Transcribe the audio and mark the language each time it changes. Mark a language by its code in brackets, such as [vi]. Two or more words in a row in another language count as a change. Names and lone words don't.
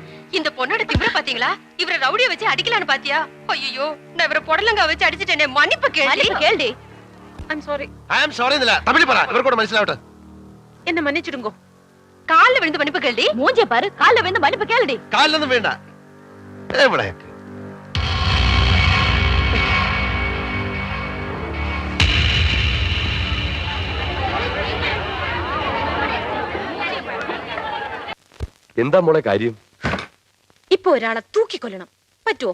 [ta] இந்த பொண்ணோட திமிர பாத்தீங்களா? இவரை ரவுடிய வச்சு அடிக்கலான்னு பாத்தியா? ஐயோ, நான் இவரை புடலங்கா வச்சு அடிச்சிட்டேனே. மன்னிப்பு கேள்டி. [en] I'm sorry. I am sorry [ta] இல்ல தமிழ் പറ இவர் கூட മനസ്സിലാവട്ടെ. என்ன மன்னிச்சிடுங்க. கால்ல விழுந்து மன்னிப்பு கேள்டி. மூஞ்சிய பாரு. கால்ல விழுந்து மன்னிப்பு கேள்டி. [ml] കാലിലൊന്നും വേണ്ട. എവിടെ? എന്താ മോളെ കാര്യം? ഇപ്പൊ ഒരാളെ തൂക്കിക്കൊല്ലണം. പറ്റുമോ?